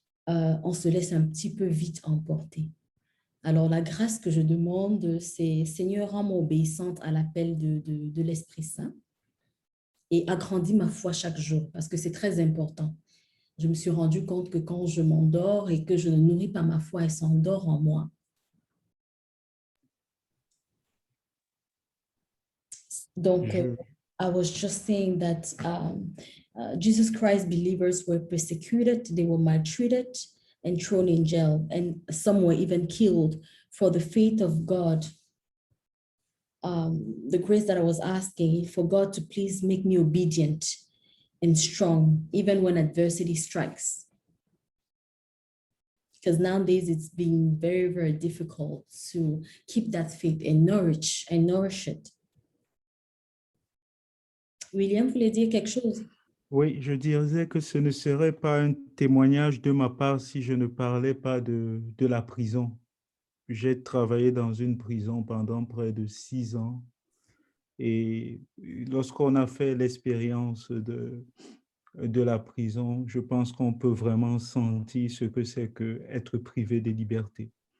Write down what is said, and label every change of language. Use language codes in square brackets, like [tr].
[fr] on se laisse un petit peu vite emporter. Alors, la grâce que je demande, c'est Seigneur, rends-moi obéissante à l'appel de l'Esprit Saint et agrandis ma foi chaque jour parce que c'est très important. Je me suis rendu compte que quand je m'endors et que je ne nourris pas ma foi, elle s'endort en moi. [en] Donc, I was just saying that Jesus Christ believers were persecuted, they were maltreated and thrown in jail, and some were even killed for the faith of God. The grace that I was asking for God to please make me obedient and strong, even when adversity strikes. Because nowadays it's been very, very difficult to keep that faith and nourish it. [fr] William, vous voulez dire quelque chose? Oui, je dirais que ce ne serait pas un témoignage de ma part si je ne parlais pas de la prison. J'ai travaillé dans une prison pendant près de 6 ans. Et lorsqu'on a fait l'expérience de la prison, je pense qu'on peut vraiment sentir ce que c'est qu'être privé de liberté.